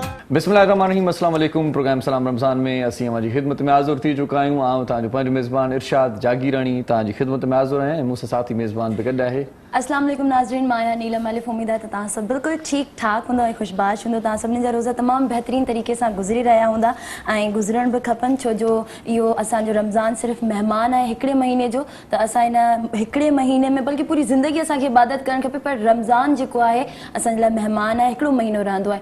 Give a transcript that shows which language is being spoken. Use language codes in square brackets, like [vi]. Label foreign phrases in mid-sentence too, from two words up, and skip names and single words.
[ar] بسم الله الرحمن الرحيم، السلام عليكم. [sd] प्रोग्राम सलाम रमज़ान में असीं हमारी खिदमत में हाज़ुर थी चुका आहियूं। आऊं तव्हांजो पंहिंजो मेज़बान इरशाद जागीरानी तव्हांजी खिदमत में हाज़ुर आहियां। मूंसां साथी मेज़बान बि गॾु आहे। [ar] السلام عليكم [sd] नाज़रीन, माया नीलम अलिफ। उम्मीद है तव्हां सभु बिल्कुलु ठीकु ठाक हूंदो ऐं ख़ुशबाश हूंदो। तव्हां सभिनी जा रोज़ा तमामु बहितरीन तरीक़े सां गुज़री रहिया हूंदा ऐं गुज़रण बि खपनि, छो जो इहो असांजो रमज़ान सिर्फ़ु महिमान आहे हिकिड़े महीने जो। त असां इन हिकिड़े महीने में बल्कि पूरी ज़िंदगी असांखे इबादत करणु खपे, पर रमज़ान जेको आहे असांजे लाइ महिमान आहे, हिकिड़ो महीनो रहंदो आहे।